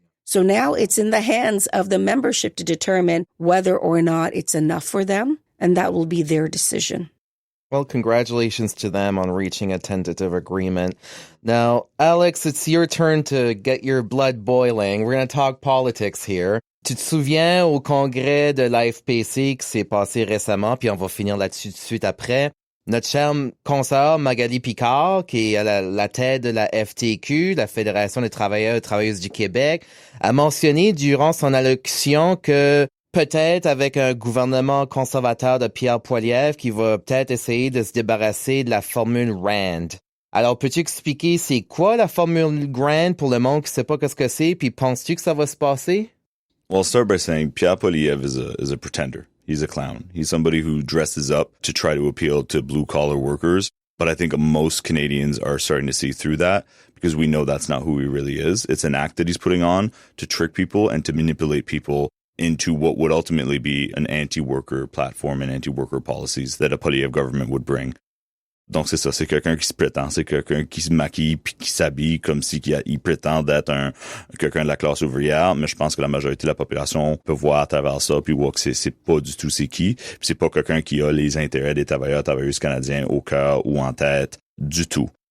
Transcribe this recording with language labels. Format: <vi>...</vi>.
<en>So now it's in the hands of the membership to determine whether or not it's enough for them. And that will be their decision. Well, congratulations to them on reaching a tentative agreement. Now, Alex, it's your turn to get your blood boiling. We're going to talk politics here.</en> <fr>Tu te souviens au congrès de l'AFPC qui s'est passé récemment, puis on va finir là-dessus tout de suite après. Notre chère consoeur Magali Picard, qui est à la tête de la FTQ, la Fédération des travailleurs et travailleuses du Québec, a mentionné durant son allocution que peut-être avec un gouvernement conservateur de Pierre Poilievre qui va peut-être essayer de se débarrasser de la formule RAND. Alors, peux-tu expliquer c'est quoi la formule RAND pour le monde qui sait pas ce que c'est, puis penses-tu que ça va se passer?</fr> <en>Well, I'll start by saying Pierre Poilievre is a pretender. He's a clown. He's somebody who dresses up to try to appeal to blue-collar workers. But I think most Canadians are starting to see through that because we know that's not who he really is. It's an act that he's putting on to trick people and to manipulate people into what would ultimately be an anti-worker platform and anti-worker policies that a Poilievre government would bring.</en> <fr>Donc, c'est ça. C'est quelqu'un qui se prétend. C'est quelqu'un qui se maquille puis qui s'habille comme si il prétend d'être quelqu'un de la classe ouvrière. Mais je pense que la majorité de la population peut voir à travers ça puis voir que c'est pas du tout c'est qui. Puis c'est pas quelqu'un qui a les intérêts des travailleuses canadiens au cœur ou en tête du tout.</fr>